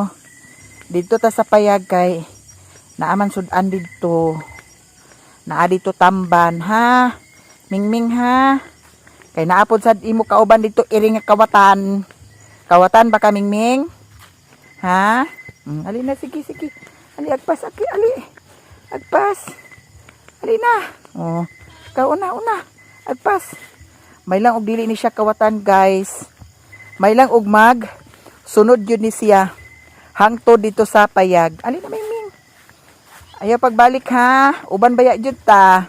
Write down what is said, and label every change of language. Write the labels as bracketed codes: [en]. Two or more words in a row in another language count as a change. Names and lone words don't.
[ceb] Dito ta sa payag kay naaman sudan dito. Naa dito tamban ha. Mingming ha. Kay naapod sad imo kauban dito iring nga kawatan. Kawatan ba ka Mingming? Ha? Ali na, sige. Ali, agpas, ali. Agpas. Ali na. Oh. Ikaw, una. Agpas. May lang og dili ni siya kawatan, guys. May lang og mag. Sunod yun ni siya. Hangtod dito sa payag. Ali na, Mingming. Ayaw pagbalik, ha? Uban baya jud ta.